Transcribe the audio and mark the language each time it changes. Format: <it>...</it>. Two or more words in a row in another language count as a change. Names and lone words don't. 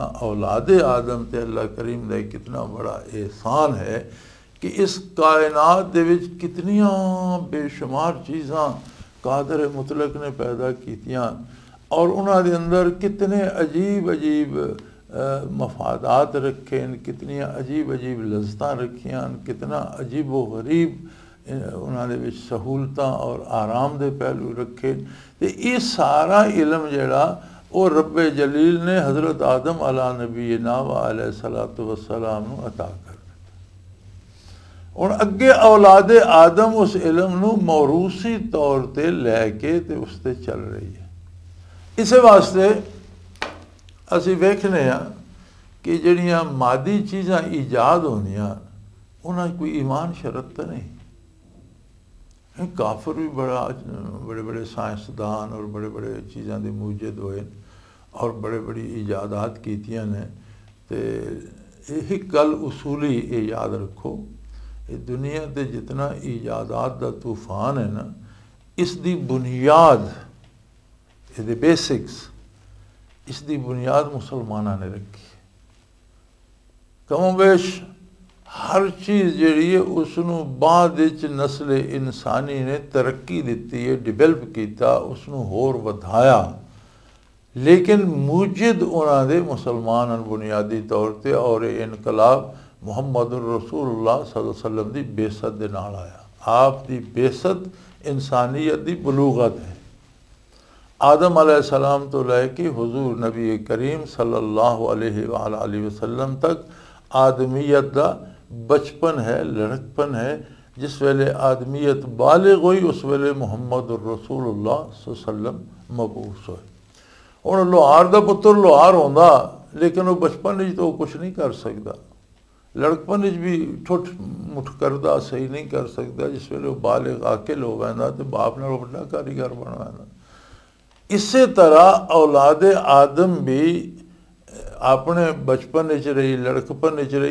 <pa>اولاد آدم تے اللہ کریم دا کتنا بڑا احسان ہے کہ اس کائنات دے وچ کتنیاں بےشمار چیزاں قادر مطلق نے پیدا کیتیاں اور انہاں دے اندر کتنے عجیب عجیب مفادات رکھے، کتنی عجیب عجیب لذتاں رکھیاں، کتنا عجیب و غریب انہاں دے وچ سہولتاں اور آرام دے پہلو رکھے. تو یہ سارا علم جہڑا او ربِ جلیل نے حضرت آدم</pa> <ar>على نبينا وعليه الصلاة والسلام</ar> <pa>نوں عطا کر دتا. ہن اگے اولاد آدم اس علم نوں موروثی طور تے لیکے تے اس تے چل رہی ہے. اس واسطے اسی ویکھنے کہ جہڑیاں مادی چیزاں ایجاد ہوندیاں انہاں کوئی ایمان شرط تو نہیں. کافر بھی بڑے بڑے سائنسدان اور بڑے بڑے چیزاں دے موجد ہوئے اور بڑے بڑی ایجادات کیتیاں نے. تو یہی گل اصولی یہ یاد رکھو، یہ دنیا تے جتنا ایجادات دا طوفان ہے نا، اسکی بنیاد یہ بیسکس اسکی بنیاد مسلماناں نے رکھی. کم و بیش ہر چیز جہڑی ہے اسنوں بعد وچ نسل انسانی نے ترقی دتی ہے، ڈویلپ کیا، اسنوں ہور ودھایا، لیکن موجد انہاں دے مسلمان بنیادی طور پر. اور انقلاب محمد رسول اللہ</pa> <ar>صلى الله عليه وسلم</ar> <pa>کی بعثت دے نال آیا. آپ دی بعثت انسانیت کی بلوغت ہے. آدم علیہ السلام تو لیکے حضور نبی کریم</pa> <ar>صلى الله عليه وسلم</ar> <pa>تک آدمیت کا بچپن ہے، لڑکپن ہے. جس ویلے آدمیت بالغ ہوئی اس ویلے محمد رسول اللہ</pa> <ar>صلى الله عليه وسلم</ar> <pa>مبعوث ہوئے. ہن لوہار کا پتر لوہار ہوندا، لیکن او بچپن تو کچھ نہیں کر سکتا، لڑکپن بھی ٹھٹھ مٹھ کردا صحیح نہیں کر سکتا. جس ویلے او بالغ عاقل ہو ویندا تو باپ نال وڈا کاریگر بن ویندا. اسے طرح اولاد آدم بھی اپنے بچپن رہی، لڑکپن رہی.</pa>